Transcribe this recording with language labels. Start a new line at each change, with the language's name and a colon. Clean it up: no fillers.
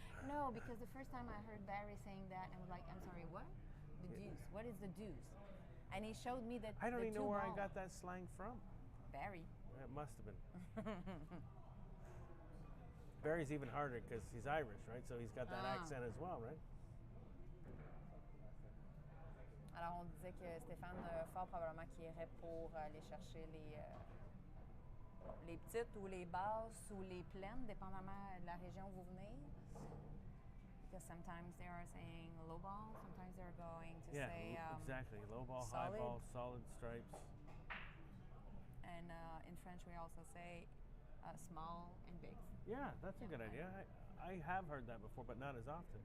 English: No, because the first time I heard Barry saying that, I was like, I'm sorry, what? The deuce. What is the deuce? And he showed me that. I don't even know where I ball. got that slang from. Barry. It must have been. Barry's even harder because he's Irish, right? So he's got that accent as well, right?
French: Alors, on disait que Stéphane, fort probablement qui irait pour aller chercher les petites ou les basses ou les pleines, dépendamment de la région où vous venez.
English: Because sometimes they are saying low ball, sometimes they're going to say exactly. Low ball, solid. high ball, solid stripes. And in French, we also say small and big. Yeah, that's a good idea. I have heard that before, but not as often.